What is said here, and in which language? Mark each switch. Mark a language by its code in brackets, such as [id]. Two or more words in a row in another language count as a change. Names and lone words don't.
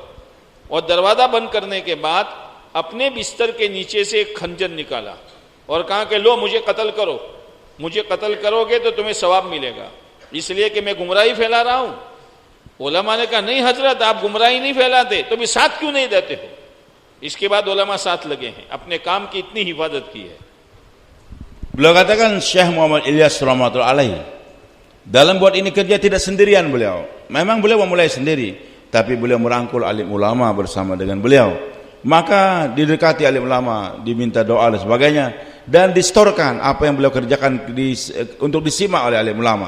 [hi] और दरवाज़ा बंद करने के बाद अपने बिस्तर के नीचे से एक खंजर निकाला और कहा कि लो मुझे कत्ल करो, मुझे कत्ल करोगे तो तुम्हें सवाब मिलेगा, इसलिए कि मैं गुमराही फैला रहा हूँ। उलमा ने कहा नहीं हजरत, आप गुमराही नहीं फैलाते तो भी साथ क्यों नहीं देते हो? इसके बाद उलमा साथ लगे हैं, अपने काम की इतनी हिफाजत की है। [id] Beliau katakan Syekh Muhammad Ilyas [ar] رحمة الله عليه, [id] dalam buat ini kerja tidak sendirian beliau. Memang beliau memulai sendiri, tapi beliau merangkul alim ulama bersama dengan beliau. Maka didekati alim ulama, diminta doa dan sebagainya, dan distorkan apa yang beliau kerjakan untuk disimak oleh alim ulama.